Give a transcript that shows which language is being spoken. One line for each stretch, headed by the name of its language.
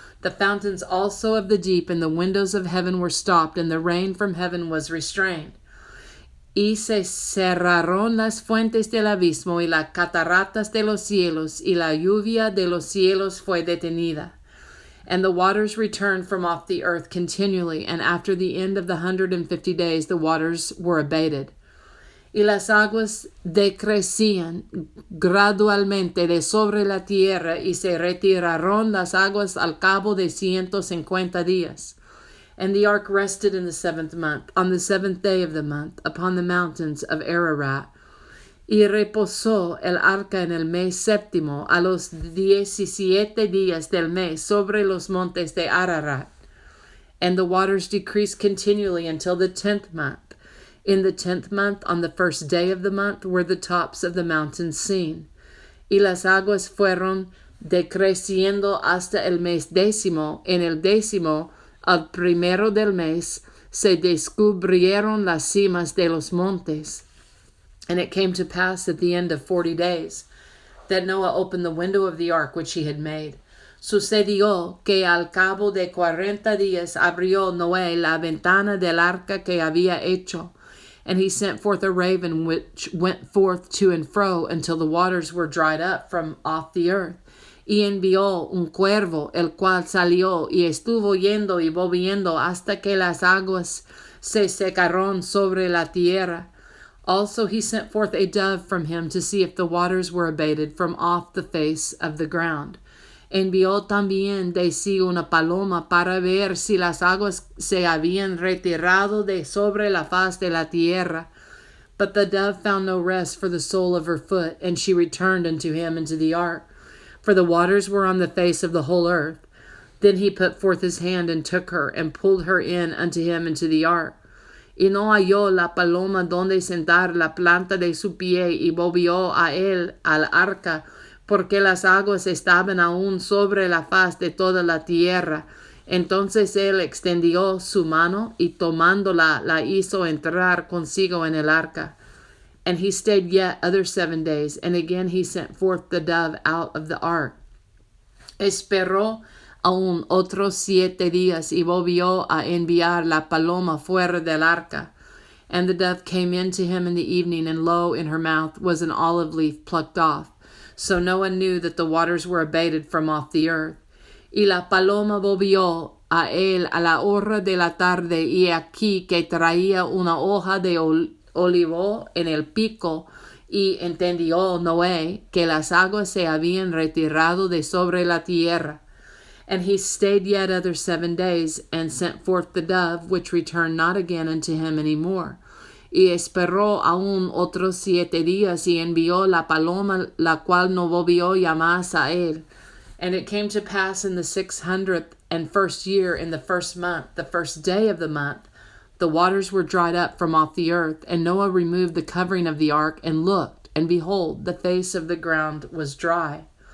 English: The fountains also of the deep and the windows of heaven were stopped, and the rain from heaven was restrained.
Spanish: Y se cerraron las fuentes del abismo y las cataratas de los cielos, y la lluvia de los cielos fue detenida.
English: And the waters returned from off the earth continually, and after the end of the 150 days the waters were abated.
Spanish: Y las aguas decrecían gradualmente de sobre la tierra, y se retiraron las aguas al cabo de 150 días.
English: And the ark rested in the 7th month, on the 7th day of the month, upon the mountains of Ararat.
Spanish: Y reposó el arca en el mes séptimo, a los 17 días del mes, sobre los montes de Ararat.
English: And the waters decreased continually until the 10th month. In the 10th month, on the 1st day of the month, were the tops of the mountains seen.
Spanish: Y las aguas fueron decreciendo hasta el mes décimo. En el décimo, al primero del mes, se descubrieron las cimas de los montes.
English: And it came to pass at the end of 40 days that Noah opened the window of the ark which he had made.
Spanish: Sucedió que al cabo de 40 días abrió Noé la ventana del arca que había hecho.
English: And he sent forth a raven which went forth to and fro until the waters were dried up from off the earth.
Spanish: Y envió un cuervo, el cual salió y estuvo yendo y volviendo hasta que las aguas se secaron sobre la tierra.
English: Also he sent forth a dove from him to see if the waters were abated from off the face of the ground.
Spanish: Envió también de sí una paloma para ver si las aguas se habían retirado de sobre la faz de la tierra.
English: But the dove found no rest for the sole of her foot, and she returned unto him into the ark. For the waters were on the face of the whole earth. Then he put forth his hand and took her, and pulled her in unto him into the ark.
Spanish: Y no halló la paloma donde sentar la planta de su pie, y volvió a él al arca, porque las aguas estaban aún sobre la faz de toda la tierra. Entonces él extendió su mano, y tomándola, la hizo entrar consigo en el arca.
English: And he stayed yet other 7 days, and again he sent forth the dove out of the ark.
Spanish: Esperó aún otros 7 días, y volvió a enviar la paloma fuera del arca.
English: And the dove came in to him in the evening, and lo, in her mouth was an olive leaf plucked off. So Noah knew that the waters were abated from off the earth.
Spanish: Y la paloma volvió a él a la hora de la tarde, y aquí que traía una hoja de olivo en el pico, y entendió Noé que las aguas se habían retirado de sobre la tierra.
English: And he stayed yet other 7 days, and sent forth the dove, which returned not again unto him any more.
Spanish: Y esperó aún otros 7 días, y envió la paloma, la cual no volvió ya más a él.
English: And it came to pass in the 601st year, in the 1st month, the 1st day of the month, the waters were dried up from off the earth. And Noah removed the covering of the ark, and looked, and behold, the face of the ground was dry.